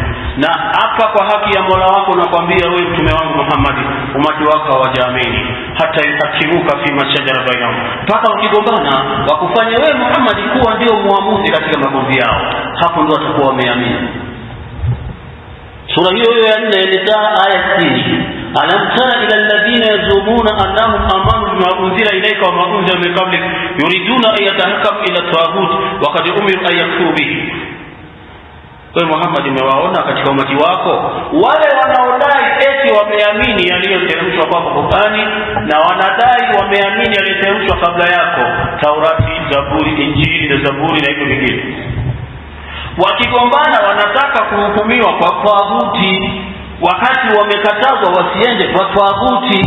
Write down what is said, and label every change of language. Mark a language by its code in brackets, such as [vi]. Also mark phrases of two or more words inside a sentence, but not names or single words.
[sw] Na hapa kwa haki ya Mola wako nakwambia wewe mtume wangu Muhammad, umati wako hawajaamini hata [ar] يحكموك في ما شجر بينهم, [sw] mpaka ukigombana wakufanye wewe Muhammad kuwa ndio muamuzi katika magomvi yao, hapo ndio watakuwa wameamini. Sura hiyo ya 4 Nisaa aya 60, [ar] ألم تر إلى الذين يزعمون أنهم آمنوا بما أنزل إليك وما أنزل من قبلك يريدون أن يتحاكموا إلى الطاغوت وقد أمروا أن يكفروا به. [sw] Kwa Muhammad, umewaona katika umati wako wale wanaodai eti wameamini yaliyoteremshwa kwako Qur'ani, na wanadai wameamini yaliyoteremshwa kabla yako, Taurati, Zaburi, Injili na Zaburi na hivyo vingine. Wakigombana wanataka kuhukumiwa kwa taghuti, wakati wamekatazwa wasiende kwa taghuti.